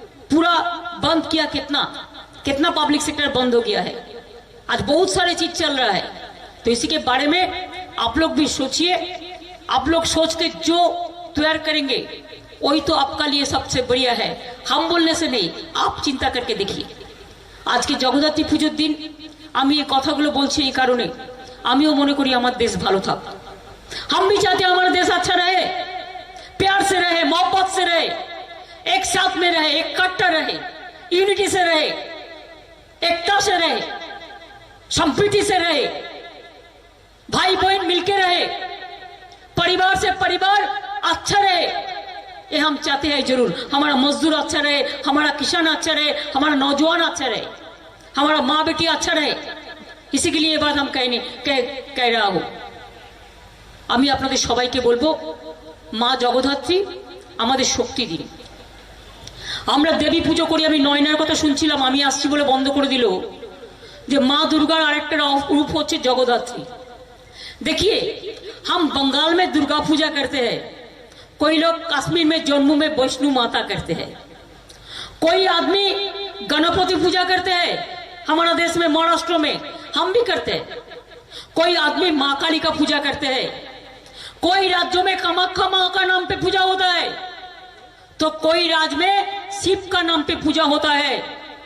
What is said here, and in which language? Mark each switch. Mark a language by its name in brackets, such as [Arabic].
[Hindi] पूरा बंद किया, कितना पब्लिक सेक्टर बंद हो गया है। आज बहुत सारे चीज चल रहा है। तो इसी के बारे में आप लोग भी सोचिए। आप लोग सोच के जो तैयार करेंगे वही तो आपका लिए सबसे बढ़िया है। हम बोलने से नहीं, आप चिंता करके देखिए। आज के जगद्धात्री [Bangla] পুজোর दिन আমি এই কথাগুলো বলছি এই কারণে, আমিও মনে করি আমার দেশ ভালো থাক। [Hindi] हम भी चाहते हैं हमारा देश अच्छा रहे, प्यार से रहे, मोहब्बत से रहे, एक साथ में रहे, एक कट्टा रहे, यूनिटी से रहे, एकता से रहे, संप्रीति से रहे, भाई बहन मिलके रहे, परिवार से परिवार अच्छा रहे। ये हम चाहते हैं जरूर। हमारा मजदूर अच्छा रहे, हमारा किसान अच्छा रहे, हमारा नौजवान अच्छा रहे, हमारा माँ बेटी अच्छा रहे। इसी के लिए ये बात हम कह रहा हूं। [Bangla] আমি আপনাদের সবাইকে বলবো, মা জগদ্ধাত্রী আমাদের শক্তি দিন। আমরা দেবী পুজো করি। আমি নয়নার কথা শুনছিলাম, আমি আসছি বলে বন্ধ করে দিল যে মা দুর্গার আরেকটা রূপ হচ্ছে জগদ্ধাত্রী। [Hindi] देखिए, हम बंगाल में दुर्गा पूजा करते हैं, कोई लोग कश्मीर में जम्मू में वैष्णो माता करते हैं, कोई आदमी गणपति पूजा करते हैं, हमारा देश में महाराष्ट्र में हम भी करते हैं, कोई आदमी माँ काली का पूजा करते हैं, कोई राज्यों में कामाख्या माँ का नाम पे पूजा होता है, तो कोई राज्य में शिव का नाम पे पूजा होता है।